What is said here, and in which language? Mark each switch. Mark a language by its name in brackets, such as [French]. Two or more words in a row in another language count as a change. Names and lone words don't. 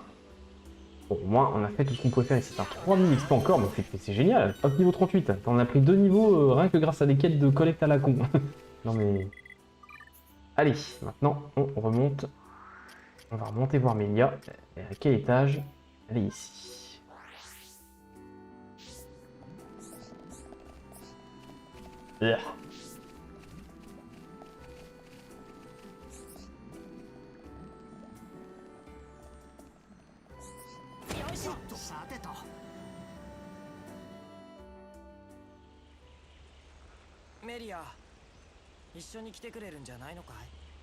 [French] Bon, au moins, on a fait tout ce qu'on pouvait faire ici. C'est un 3000 XP encore, mais c'est génial. Hop, niveau 38. On a pris 2 niveaux rien que grâce à des quêtes de collecte à la con. Non mais... Allez, maintenant, on remonte. On va remonter voir Melia. À quel étage? Elle est ici. Yeah. [Japanese] Melia, 一緒に来てくれるんじゃないのかい？